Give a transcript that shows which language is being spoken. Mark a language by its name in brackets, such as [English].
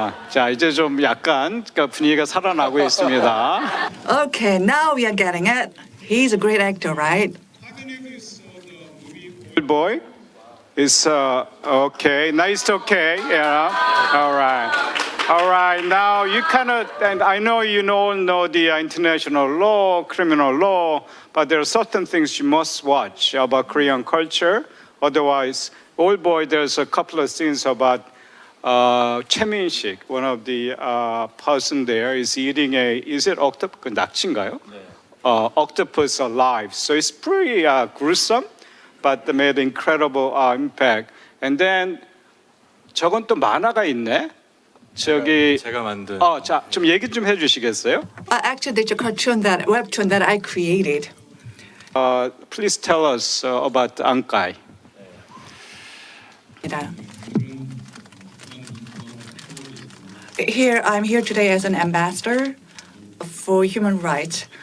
[Korean] 자 이제 좀 약간 분위기가 살아나고 있습니다. [English] Okay, now we are getting it. He's a great actor, right? Boy is okay. Nice, okay. Yeah. All right. Now you kind of, and I know you all know the international law, criminal law, but there are certain things you must watch about Korean culture. Otherwise, old boy, there's a couple of things about 최민식, one of the person there is eating is it octopus? [Korean] 낙지인가요? [English] Octopus alive. So it's pretty gruesome. But they made incredible impact. And then [Korean] 저건 또 만화가 있네. 저기 제가 만든. 자, 좀 얘기 좀 해주시겠어요? [English] Actually, there's a webtoon that I created. Please tell us about Ankai. I'm here today as an ambassador for human rights.